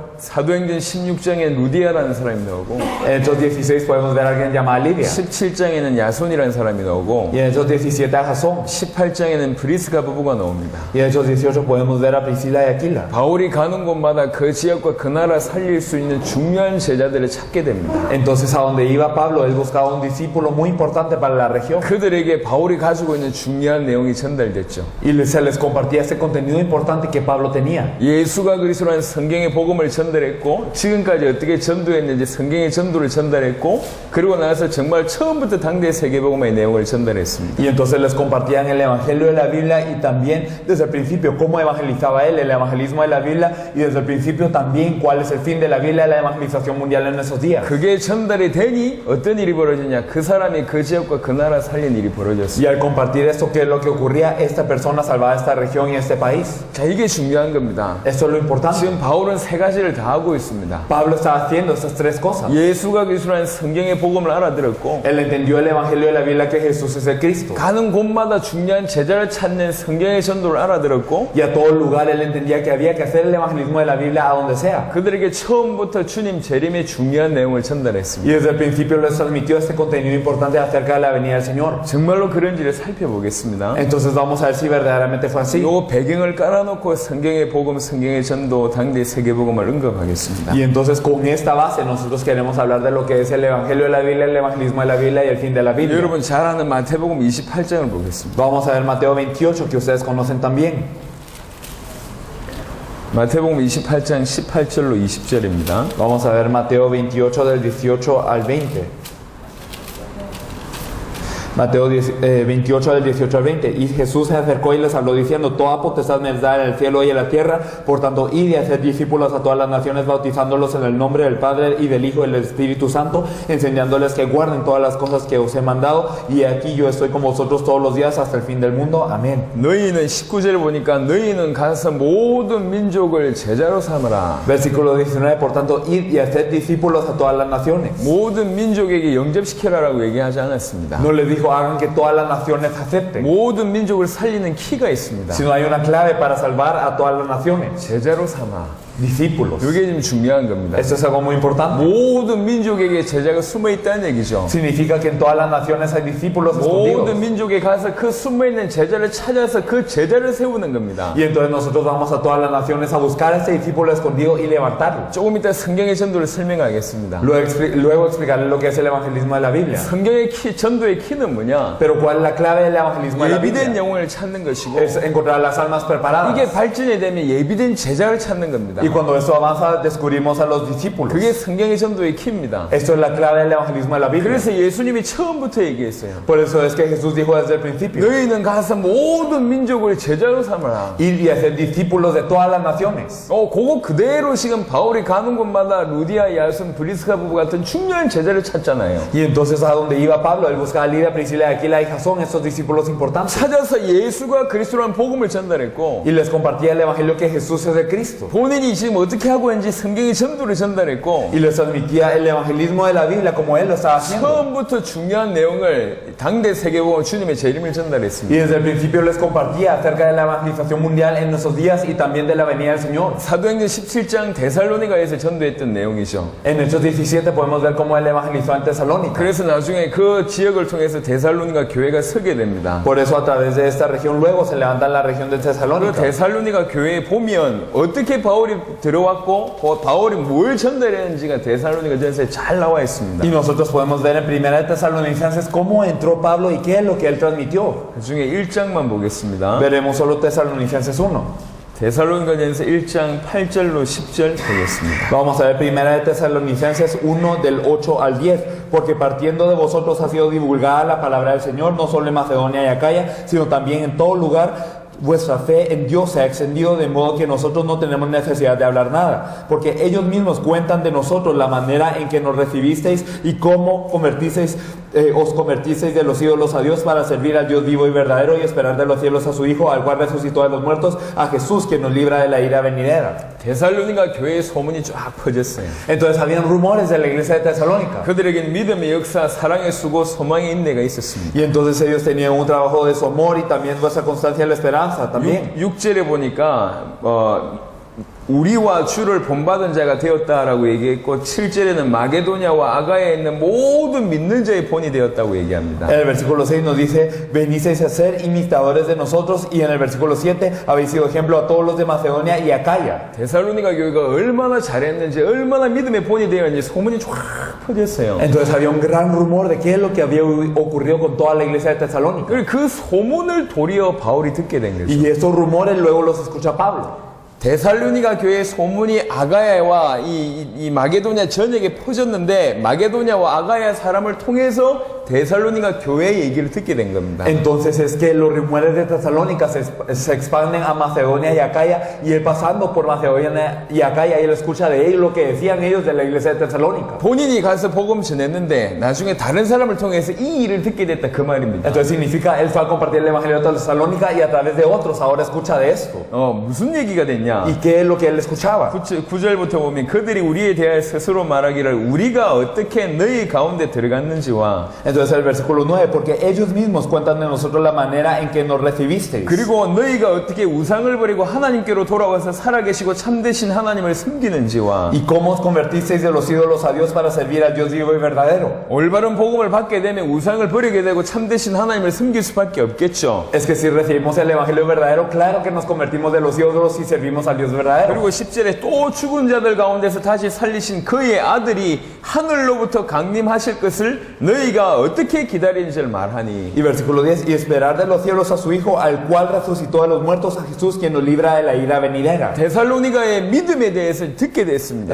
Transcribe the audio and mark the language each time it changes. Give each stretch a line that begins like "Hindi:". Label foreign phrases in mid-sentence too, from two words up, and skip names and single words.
Korean: 사도행전 16장에 루디아라는 사람이 나오고
Spanish: En Hechos 16 podemos ver a alguien llamado Lidia.
Korean: 17장에는 야손이라는 사람이 나오고
Spanish: Y en Hechos 17 a Jasón.
Korean: 18장에는 브리스가 부부가 나옵니다.
Spanish: Y en Hechos 18 podemos ver a Priscila y Aquila.
Korean: 바울이 가는 곳마다 그 지역과 그 나라 살릴 수 있는 중요한 제자들을 찾게 됩니다.
Spanish: Entonces a donde iba Pablo, él buscaba un discípulo muy importante para la región.
Korean: 그들에게 바울이 가지고 있는 중요한 내용이 전달됐죠.
Spanish: Y se les compartía este contenido importante que Pablo tenía.
Korean: 예수가 그리스도라는 성경의 복음을 전달했고 지금까지 어떻게 전도했는지 성경의 전도를 전달했고 그리고 나서 정말 처음부터 당대 세계복음의 내용을 전달했습니다.
Spanish: Y entonces les compartían el evangelio de la Biblia y también desde el principio cómo evangelizaba él, el evangelismo de la Biblia, y desde el principio también cuál es el fin de la Biblia, la evangelización mundial en esos días.
Korean: 그게 전달이 되니 어떤 일이 벌어지냐? 그 사람이 그 지역과 그 나라 살린 일이 벌어졌어요.
Spanish: Y al compartir esto, ¿qué es lo que ocurría? Esta persona salvaba esta región y este país.
Korean: 자, 이게 중요한 겁니다.
Spanish: Esto es lo importante.
Korean: 지금 바울은 세 가지를 다 하고 있습니다.
Spanish: Pablo estaba haciendo estas 3 cosas.
Korean: 예수가 그리스도라는 성경의 복음을 알아들었고
Spanish: Él entendió el evangelio de la Biblia, que Jesús es el Cristo.
Korean: 가는 곳마다 중요한 제자를 찾는 성경의 전도를 알아들었고
Spanish: Y a todo lugar él entendía que había que hacer el evangelismo de la Biblia a donde sea.
Korean: 그들에게 처음부터 주님 재림의 중요한 내용을 전달했습니다.
Spanish: Y desde el principio les transmitió este contenido importante acerca de la venida del Señor.
Korean: 정말로 그런지를 살펴보겠습니다.
Spanish: Entonces vamos a ver si verdaderamente fue así.
Korean: 요 배경을 깔아놓고 성경의 복음, 성경의 전도, 당대 세계복음을 언급하겠습니다.
Spanish: Y entonces con esta base nosotros queremos hablar de lo que es el evangelio de la Biblia, el evangelismo de la Biblia y el fin de la Biblia.
Korean: 여러분 잘 아는 마태복음 28장을 보겠습니다.
Spanish: Vamos a ver Mateo 28, que ustedes conocen también.
Korean: 마태복음 28장 18절로 20절입니다.
Spanish: Vamos a ver Mateo 28 del 18 al 20. Mateo 28 del 18 al 20. Y Jesús se acercó y les habló diciendo: toda potestad me es dada en el cielo y en la tierra, por tanto id y haced discípulos a todas las naciones, bautizándolos en el nombre del Padre y del Hijo y del Espíritu Santo, enseñándoles que guarden todas las cosas que os he mandado, y aquí yo estoy con vosotros todos los días hasta el fin del mundo. Amén.
Korean: 너희는 19절 보니까 너희는 가서 모든 민족을 제자로 삼으라.
Spanish: Versículo 19. Por tanto id y haced discípulos a todas las naciones.
Korean: 모든 민족에게 영접시키라라고 얘기하지 않았습니다.
Spanish: No les dijo hagan que todas las naciones acepten,
Korean: 모든 민족을 살리는 키가 있습니다.
Spanish: sino hay una clave para salvar a todas las naciones:
Korean: 제자로 삼아.
Spanish: discípulos.
Korean: 이게 좀 중요한 겁니다.
Spanish: Esto es algo muy importante.
Korean: 모든 민족에게 제자가 숨어 있다는 얘기죠.
Spanish: Significa que en todas las naciones hay discípulos escondidos.
Korean: 모든 민족에 가서 그 숨어 있는 제자를 찾아서 그 제자를 세우는 겁니다.
Spanish: Y entonces nosotros vamos a todas las naciones a buscar a ese discípulo escondido y levantarlo.
Korean: 조금 이따 성경의 전도를 설명하겠습니다.
Spanish: Luego explicarles lo que es el evangelismo de la Biblia.
Korean: 성경의 전도의 키는 뭐냐?
Spanish: Pero ¿cuál es la clave del evangelismo de la
Korean: 예비된
Spanish: Biblia?
Korean: 영혼을 찾는 것이고,
Spanish: Es encontrar las almas preparadas.
Korean: 이게 발전이 되면 예비된 제자를 찾는 겁니다.
Spanish: Y cuando esto avanza, descubrimos a los discípulos.
Korean: 그게 성경의 전도의 키입니다.
Spanish: Esto es la clave del evangelismo de la Biblia.
Korean: 그래서 예수님이 처음부터 얘기했어요.
Spanish: Por eso es que Jesús dijo desde el principio:
Korean: 너희는 가서 모든 민족을 제자로 삼아라.
Spanish: ir y hacer discípulos de todas las naciones.
Korean: 그거 그대로 지금 바울이 가는 곳마다 루디아, 야손, 브리스가 부부 같은 중요한 제자를 찾잖아요.
Spanish: Y entonces a donde iba Pablo, él buscaba a Lidia, Priscila, Aquila y Jasón, estos discípulos importantes.
Korean: 찾아서 예수가 그리스도라는 복음을 전달했고,
Spanish: Y les compartía el evangelio que Jesús es de Cristo.
Korean: 본인이 지금 어떻게 하고 있는지 성경의 전도를 전달했고,
Spanish: Y les transmitía el evangelismo de la Biblia como él lo estaba haciendo.
Korean: 처음부터 중요한 내용을 당대 세계복음 주님의 재림을
Spanish: Y
Korean: 전달했습니다.
Spanish: desde el principio les compartía acerca de la evangelización mundial en nuestros días y también de la venida del Señor.
Korean: 사도행전 17장 데살로니가에서 전도했던 내용이죠.
Spanish: En Hechos 17 podemos ver cómo él evangelizó en Tesalónica.
Korean: 그래서 나중에 그 지역을 통해서 데살로니가 교회가 서게 됩니다.
Spanish: Por eso a través de esta región luego se levanta en la región de
Korean: 그
Spanish: Tesalónica.
Korean: 데살로니가 교회에 보면 어떻게 바울이 들어왔고 바울이 뭘 전달했는지가 데살로니가 전서에 잘 나와 있습니다.
Spanish: Y nosotros podemos ver en primera de Tesalonicenses cómo entró Pablo y qué es lo que él transmitió.
Korean: 그 중에 1장만 보겠습니다.
Spanish: Veremos solo Tesalonicenses 1.
Korean: 데살로니가전서 1장 8절로 10절 보겠습니다.
Spanish: Vamos a ver primera de Tesalonicenses 1 del 8 al 10. Porque partiendo de vosotros ha sido divulgada la palabra del Señor, no solo en Macedonia y Acaya, sino también en todo lugar. Vuestra fe en Dios se ha extendido, de modo que nosotros no tenemos necesidad de hablar nada, porque ellos mismos cuentan de nosotros la manera en que nos recibisteis y cómo os convertisteis de los ídolos a Dios para servir al Dios vivo y verdadero y esperar de los cielos a su Hijo, al cual resucitó de los muertos, a Jesús, que nos libra de la ira venidera.
Korean: 데살로니가 교회의 소문이 쫙 퍼졌어요.
Spanish: Entonces habían rumores de la iglesia de Tesalónica.
Korean: 그들에게는 믿음의 역사, 사랑의 수고, 소망의 인내가 있었습니다.
Spanish: Y entonces ellos tenían un trabajo de su amor y también vuestra constancia en la esperanza también.
Korean: 6절에 보니까 우리와 주를 본받은 자가 되었다라고 얘기했고, 7절에는 마게도냐와 아가야에 있는 모든 믿는 자의 본이 되었다고 얘기합니다.
Spanish: En el versículo 6 nos dice: venisteis a ser imitadores de nosotros. Y en el versículo 7 habéis sido ejemplo a todos los de Macedonia y Acaya.
Korean: 데살로니가 교회가 얼마나 잘했는지, 얼마나 믿음의 본이 되었는지 소문이 쫙 퍼졌어요.
Spanish: Entonces había un gran rumor de qué es lo que había ocurrido con toda la iglesia de Tesalónica.
Korean: 그리고 그 소문을 도리어 바울이 듣게 된 거죠.
Spanish: Y estos rumores luego los escucha Pablo.
Korean: 데살로니가 교회의 소문이 아가야와 이 마게도냐 전역에 퍼졌는데, 마게도냐와 아가야 사람을 통해서 데살로니가 교회의 얘기를 듣게 된 겁니다.
Spanish: Entonces es que los rumores de Tesalónica se expanden a Macedonia y Acaya, y él pasando por Macedonia y Acaya, y él escucha de ellos lo que decían ellos de la iglesia de Tesalónica.
Korean: 본인이 가서 복음 전했는데 나중에 다른 사람을 통해서 이 일을 듣게 됐다, 그 말입니다.
Spanish: Entonces significa él fue a compartir el evangelio de Tesalónica y a través de otros ahora escucha de esto.
Korean: 무슨 얘기가 됐냐?
Spanish: ¿Y qué es lo que él escuchaba?
Korean: 9절부터 보면 그들이 우리에 대하여 스스로 말하기를 우리가 어떻게 너희 가운데 들어갔는지와,
Spanish: Entonces el versículo 9, porque ellos mismos cuentan de nosotros la manera en que nos recibisteis.
Korean: 그리고 너희가 어떻게 우상을 버리고 하나님께로 돌아와서 살아계시고 참되신 하나님을 섬기는지와,
Spanish: Y cómo os convertisteis de los ídolos a Dios para servir al Dios vivo y verdadero.
Korean: 올바른 복음을 받게 되면 우상을 버리게 되고 참되신 하나님을 섬길 수밖에 없겠죠.
Spanish: Es que si recibimos el evangelio verdadero, claro que nos convertimos de los ídolos y servimos al Dios verdadero.
Korean: 그리고 10절에 또 죽은 자들 가운데서 다시 살리신 그의 아들이 하늘로부터 강림하실 것을 너희가 어떻게 기다리는지를 말하니
Spanish: Y versículo 10, y esperar de los cielos a su Hijo, al cual resucitó de los muertos, a Jesús, quien nos libra de la ira venidera.
Korean: 데살로니가의 믿음에 대해서 듣게 됐습니다.